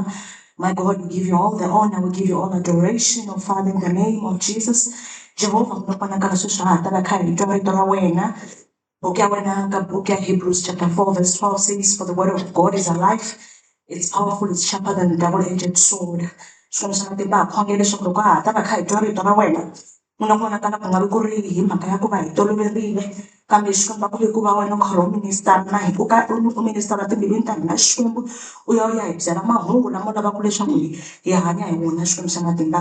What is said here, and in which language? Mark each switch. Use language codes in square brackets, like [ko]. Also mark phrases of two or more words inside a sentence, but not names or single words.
[en] My God, we give you all the honor, we give you all adoration, oh Father, in the name of Jesus. Jehovah, book of Hebrews chapter 4 verse 12 says, for the word of God is alive, it's powerful, it's sharper than a double-edged sword. [ts] Swilo swa matimba ha khongela leswaku loko ha ta va kha hi twa rito ra wena, munhu vonakala ku nga vi ku ri hi mhaka ya ku va hi toloverile, kambe swi komba ku ri ku va wena u karhi u minister na hi u minister timbilwini ta hina Xikwembu u ya hi byela mahungu lama u lavaka leswaku hi hanya hi wona Xikwembu xa matimba.